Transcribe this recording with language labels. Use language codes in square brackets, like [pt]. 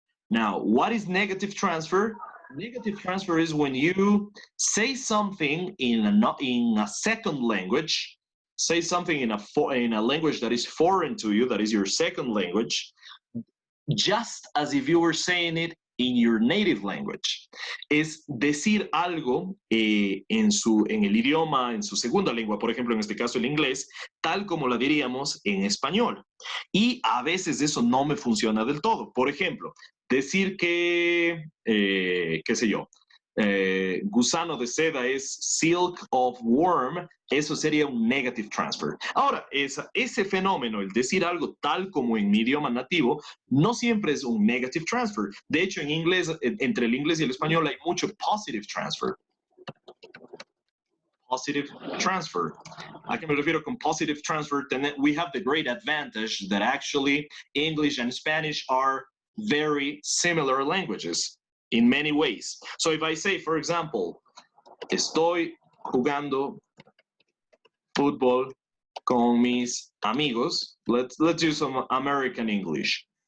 [en] Now, what is negative transfer? Negative transfer is when you say something in a second language, say something in a language that is foreign to you, that is your second language, just as if you were saying it in your native language. [es] Es decir algo en el idioma, en su segunda lengua, por ejemplo, en este caso el inglés, tal como la diríamos en español. Y a veces eso no me funciona del todo. Por ejemplo, decir que, qué sé yo, gusano de seda es [en] silk of worm, [es] eso sería un negative transfer. Ahora, ese fenómeno, el decir algo tal como en mi idioma nativo, no siempre es un negative transfer. De hecho, en inglés, entre el inglés y el español hay mucho positive transfer. Positive transfer. ¿A qué me refiero con positive transfer? [en] We have the great advantage that actually English and Spanish are very similar languages in many ways. So if I say, for example, [es] estoy jugando fútbol con mis amigos, [en] let's use some American English.